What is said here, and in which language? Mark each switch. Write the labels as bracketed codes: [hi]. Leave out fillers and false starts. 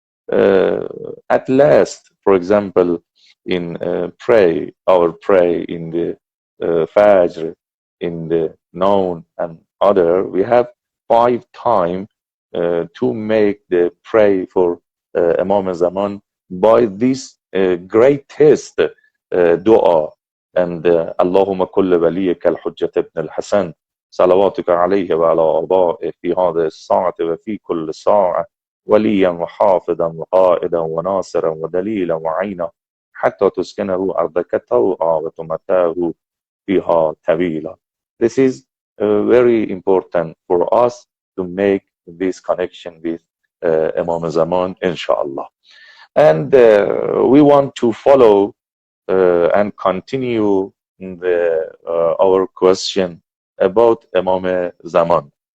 [en] at last, for example, in pray in the Fajr, in the noon and other, we have 5 times to make the pray for Imam Zaman by this greatest dua. And [ar] اللهم كل وليك الحجة ابن الحسن صلواتك عليه وعلى آبائه في هذه الساعة وفي كل ساعة وليا وحافظا وقائدا وناصرا ودليلا وعينا حتى تسكنه أرضك طوعا وتمتعه فيها طويلا. [en] This is very important for us to make this connection with Imam Zaman, inshallah. And we want to follow and continue our question about Imam Zaman.